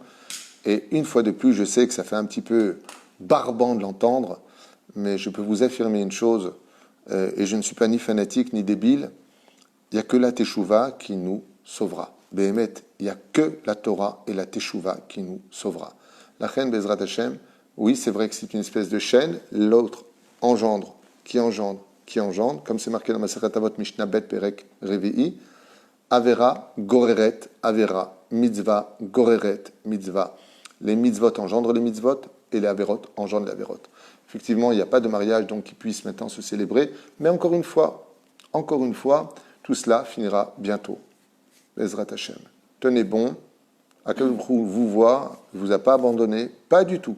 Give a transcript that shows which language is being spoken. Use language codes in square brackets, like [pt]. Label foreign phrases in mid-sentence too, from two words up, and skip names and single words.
[fr] Et une fois de plus, je sais que ça fait un petit peu barbant de l'entendre, mais je peux vous affirmer une chose, et je ne suis pas ni fanatique ni débile, il n'y a que la Teshuvah qui nous sauvera. Behemet, il n'y a que la Torah et la Teshuvah qui nous sauvera. La chaîne [he] בעזרת השם, [fr] oui, c'est vrai que c'est une espèce de chaîne, l'autre engendre, qui engendre, qui engendre, comme c'est marqué dans [he] מסכת אבות משנה ב' פרק רביעי עבירה גוררת עבירה מצווה גוררת מצווה. [fr] Les mitzvot engendrent les mitzvot et les averot engendrent les averot. Effectivement, il n'y a pas de mariage donc qui puisse maintenant se célébrer, mais encore une fois, tout cela finira bientôt. [he] בעזרת השם. [fr] Tenez bon, Akadosh vous voit, il ne vous a pas abandonné, pas du tout.